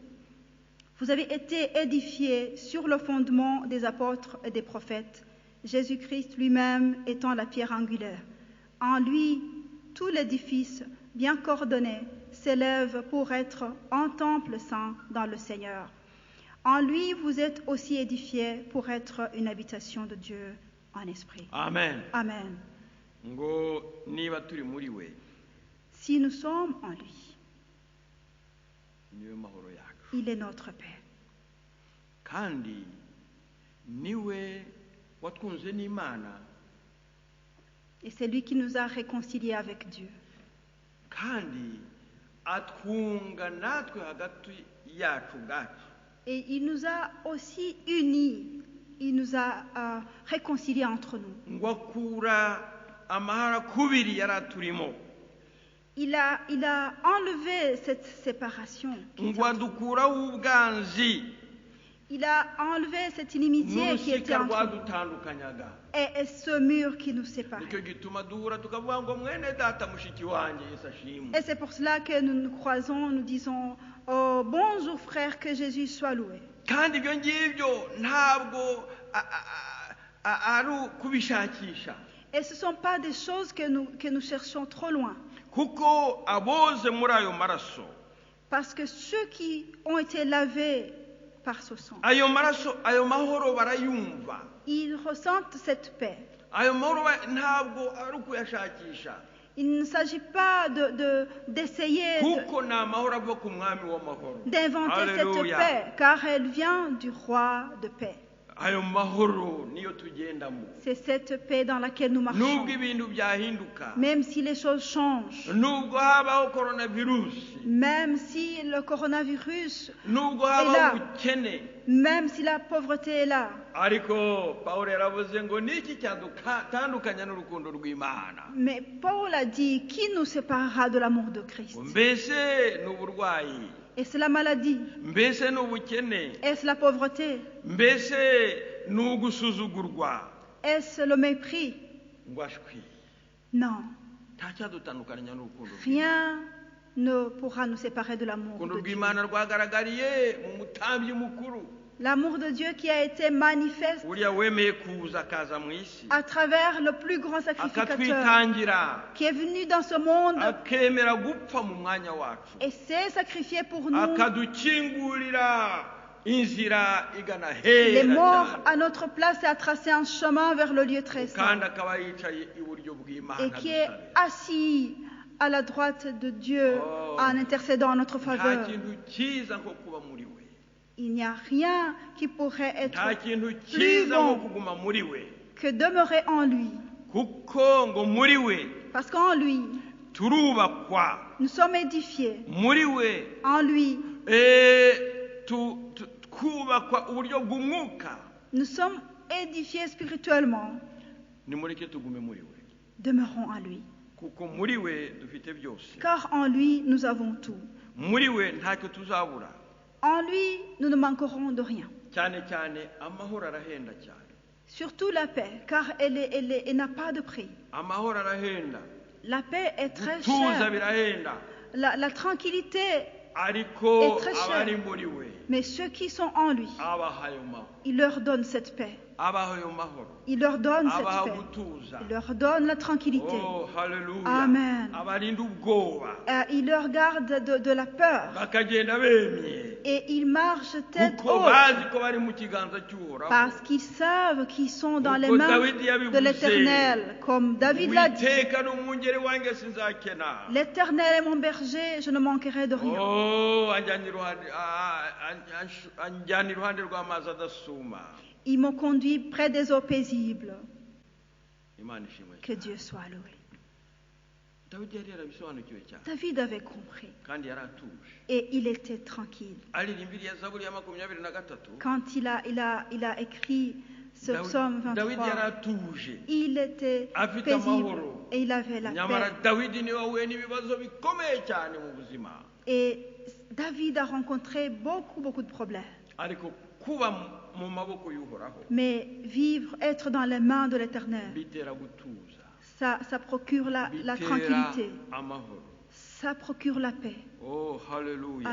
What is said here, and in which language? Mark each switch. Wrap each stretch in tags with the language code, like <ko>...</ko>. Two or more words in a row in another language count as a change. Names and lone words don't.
<fr>Vous avez été édifiés sur le fondement des apôtres et des prophètes, Jésus-Christ lui-même étant la pierre angulaire. En lui, tout l'édifice, bien coordonné, s'élève pour être un temple saint dans le Seigneur. En lui, vous êtes aussi édifiés pour être une habitation de Dieu en esprit. Amen. Amen.</fr> <rw>Ngo niba turi muri we,</rw> <fr>Si nous sommes en lui,</fr> <rw>niwe mahoro yacu,</rw> <fr>il est notre paix.</fr> <rw>kandi niwe watwunze n'Imana,</rw> <fr>Et c'est lui qui nous a réconciliés avec Dieu.</fr> <rw>kandi atwunga natwe hagati yacu ubwacu.</rw> <fr>Et il nous a aussi unis, il nous a réconciliés entre nous.</fr> <rw>Ngo akura amahara kubiri yari aturimo,</rw> <fr>Il a enlevé cette séparation.</fr> <rw>ngo adukuraho ubwanzi</rw> <fr>Il a enlevé cette inimitié qui était</fr> <rw>n'urusika</rw> <fr>entre nous</fr> <rw>rwadutandukanyaga.</rw> <fr>et ce mur qui nous sépare.</fr> <rw>Nicyo gituma duhura tukavuga ngo mwene data mushiki wanjye Yesu ashimwe.</rw> <fr>Et c'est pour cela que nous nous croisons, nous disons oh, bonjour frère, que Jésus soit loué.</fr> <rw>Kandi ibyo ngibyo ntabwo ari kubishakisha,</rw> <fr>Et ce ne sont pas des choses que nous cherchons trop loin.</fr> <rw>kuko aboze muri ayo maraso,</rw> <fr>Parce que ceux qui ont été lavés par ce sang,</fr> <rw>ayo maraso, ayo mahoro barayumva.</rw> <fr>ils ressentent cette paix.</fr> <rw>Ayo mahoro ntabwo ari ukuyashakisha,</rw> <fr>Il ne s'agit pas d'essayer</fr> <rw>kuko ni amahoro ava ku mwami w'amahoro.</rw> <fr>d'inventer cette Alléluia. paix, car elle vient du roi de paix.</fr> <rw>ayo mahoro niyo tugendamo</rw> <fr>C'est cette paix dans laquelle nous marchons.</fr> <rw>nubwo ibintu byahinduka</rw> <fr>Même si les choses changent,</fr> <rw>nubwo habaho coronavirusi</rw> <fr>même si le coronavirus,</fr> <rw>nubwo</rw> <fr>là.</fr> <rw>habaho ubukene</rw> <fr>même si la pauvreté est là.</fr> <rw>ariko pawulo yaravuze ngo niki cyadutandukanya n'urukundo rw'imana</rw> <fr>Mais Paul a dit, qui nous séparera de l'amour de Christ?</fr> <rw>mbese ni uburwayi</rw> <fr>Est-ce la maladie?</fr> <rw>mbese ni ubukene</rw> <fr>Est-ce la pauvreté?</fr> <rw>mbese ni ugusuzugurwa</rw> <fr>Est-ce le mépris?</fr> <rw>ngo ashwi</rw> <fr>Non.</fr> <rw>nta cyadutandukanya n'urukundo</rw> <fr>Rien ne pourra nous séparer de l'amour</fr> <rw>urukundo</rw> <fr>de Dieu.</fr> <rw>rw'imana rwagaragariye mu mutambyi mukuru</rw> <fr>L'amour de Dieu qui a été manifeste</fr> <rw>uriya wemeye kuza akaza mu isi</rw> <fr>à travers le plus grand sacrificateur</fr> <rw>akatwitangira</rw> <fr>qui est venu dans ce monde</fr> <rw>akemera gupfa mu mwanya wacu</rw> <fr>et s'est sacrifié pour nous.</fr> <rw>akadukingurira inzira igana</rw> <fr>Il est</fr> <rw>hera</rw> <fr>mort</fr> <rw>cyane</rw> <fr>à notre place et a tracé un chemin vers le lieu très saint.</fr> <rw>kandi akaba yicaye iburyo bw'imana</rw> <fr>Et qui est</fr> <rw>dusabira.</rw> <fr>assis à la droite de Dieu Oh. en intercédant en notre</fr> <rw>nta</rw> <fr>faveur.</fr> <rw>kintu cyiza nko kuba muri we</rw> <fr>Il n'y a rien qui pourrait être</fr> <rw>nta kintu</rw> <fr>plus</fr> <rw>cyiza nko</rw> <fr>bon</fr> <rw>kuguma muri we</rw> <fr>que demeurer en lui.</fr> <rw>kuko ngo muri we</rw> <fr>Parce qu'en lui,</fr> <rw>turubakwa</rw> <fr>nous sommes édifiés.</fr> <rw>muri we</rw> <fr>En lui,</fr> <rw>twubakwa uburyo bw'umwuka</rw> <fr>nous sommes édifiés spirituellement.</fr> <rw>nimureke tugume muri we</rw> <fr>Demeurons en lui.</fr> <rw>kuko muri we dufite byose</rw> <fr>Car en lui, nous avons tout.</fr> <rw>muri we ntacyo tuzabura</rw> <fr>En lui, nous ne manquerons de rien.</fr> <rw>cyane cyane amahoro arahenda cyane</rw> <fr>Surtout la paix, car elle n'a pas de prix.</fr> <rw>amahoro arahenda</rw> <fr>La paix est très</fr> <rw>gutuza</rw> <fr>chère.</fr> <rw>birahenda</rw> <fr>La tranquillité,</fr> <rw>ariko</rw> <fr>est très cher.</fr> <rw>abari muri we</rw> <fr>mais ceux qui sont en lui,</fr> <rw>abaha ayo mahoro</rw> <fr>il leur donne cette paix.</fr> <rw>abaha ayo mahoro</rw> <fr>Il leur donne</fr> <rw>abaha</rw> <fr>cette paix.</fr> <rw>gutuza</rw> <fr>Il leur donne la tranquillité.</fr> <rw>oh haleluya</rw> <fr>Amen.</fr> <rw>abarinda ubwoba</rw> <fr>Il leur garde de la peur.</fr> <rw>bakagenda bemye</rw> <fr>Et ils marchent tête</fr> <rw>kuko</rw> <fr>haute</fr> <rw>bazi ko bari mu kiganza cy'uhoraho</rw> <fr>parce qu'ils savent qu'ils sont dans les</fr> <rw>Kuko</rw> <fr>mains</fr> <rw>Dawidi yabivuze.</rw> <fr>de l'Éternel. Comme David l'a dit,</fr> <rw>Uwiteka ni umwungeri wanjye sinzakena</rw> <fr>l'Éternel est mon berger, je ne manquerai de rien.</fr> <rw>oh anjyana iruhande rw'amazi adasuma</rw> <fr>Ils m'ont conduit près des eaux paisibles.</fr> <rw>imana ishimwe</rw> <fr>Que Dieu soit loué.</fr> <rw>dawidi yari yarabisobanukiwe cyane</rw> <fr>David avait compris</fr> <rw>kandi yari atuje</rw> <fr>et il était tranquille.</fr> <rw>aririmbira iya zaburi ya 23</rw> <fr>Quand il a écrit ce psaume</fr> <rw>dawidi yari</rw> <fr>23,</fr> <rw>atuje</rw> <fr>il était</fr> <rw>afite</rw> <fr>paisible</fr> <rw>amahoro</rw> <fr>et il avait la</fr> <rw>nyamara</rw> <fr>paix.</fr> <rw>dawidi niwe wahuye n'ibibazo bikomeye cyane mu buzima</rw> <fr>Et David a rencontré beaucoup de problèmes.</fr> <rw>ariko kuba mu maboko y'uhoraho</rw> <fr>Mais vivre, être dans les mains de l'Éternel,</fr> <rw>bitera gutuza</rw> <fr>ça procure la</fr> <rw>bitera</rw> <fr>tranquillité,</fr> <rw>amahoro</rw> <fr>ça procure la paix.</fr> <rw>oh haleluya</rw>